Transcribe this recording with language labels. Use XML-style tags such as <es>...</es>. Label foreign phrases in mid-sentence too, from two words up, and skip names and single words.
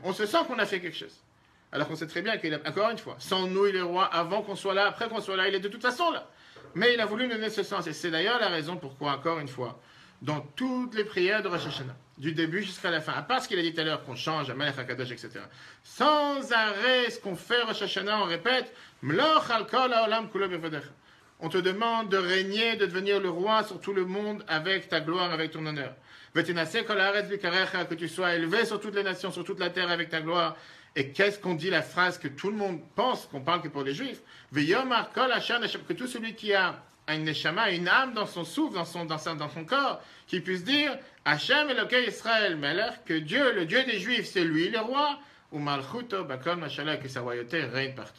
<fr>On se sent qu'on a fait quelque chose. Alors qu'on sait très bien qu'il a, encore une fois, sans nous, il est roi, avant qu'on soit là, après qu'on soit là, il est de toute façon là. Mais il a voulu nous donner ce sens. Et c'est d'ailleurs la raison pourquoi, encore une fois, dans toutes les prières de Rosh Hashanah, du début jusqu'à la fin, à part ce qu'il a dit tout à l'heure, qu'on change à</fr> <he>מלך הקדוש,</he> <fr>etc. Sans arrêt, ce qu'on fait Rosh Hashanah, on répète,</fr> <he>מלוך על כל העולם כולו בכבודך.</he> <fr>On te demande de régner, de devenir le roi sur tout le monde avec ta gloire, avec ton honneur. Que tu sois élevé sur toutes les nations, sur toute la terre avec ta gloire. Et qu'est-ce qu'on dit, la phrase que tout le monde pense, qu'on parle que pour les juifs? Que tout celui qui a une neshama, une âme dans son souffle, dans son corps, qui puisse dire</fr> <he>השם אלוקי ישראל מלך,</he> <fr>que Dieu, le Dieu des juifs, c'est lui le roi, ou</fr> <he>מלכותו בכל משלה,</he> <fr>que sa royauté règne partout.</fr>